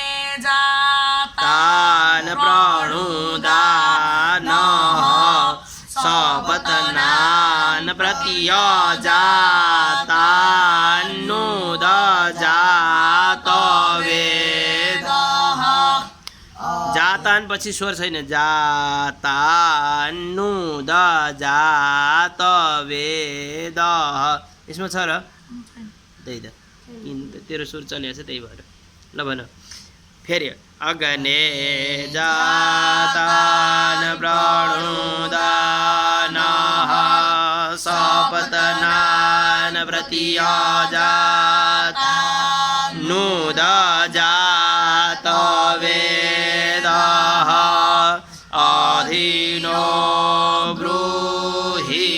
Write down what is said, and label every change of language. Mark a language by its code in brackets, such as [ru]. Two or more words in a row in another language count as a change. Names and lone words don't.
[sa] तान् प्रणुदानः सपत्नान् प्रत्यजातान्नुदजातवेदः जातान् [ne] पछि स्वर छैन जातान्नुदजातवेदः यसमा छ र त्यही त तेरो सुर चलिएको छ त्यही भएर ल भन फेरि [sa] अग्ने जातान् प्रणुदानः सपत्नान् प्रत्यजातान्नुदजातवेदः अधिनो ब्रूहि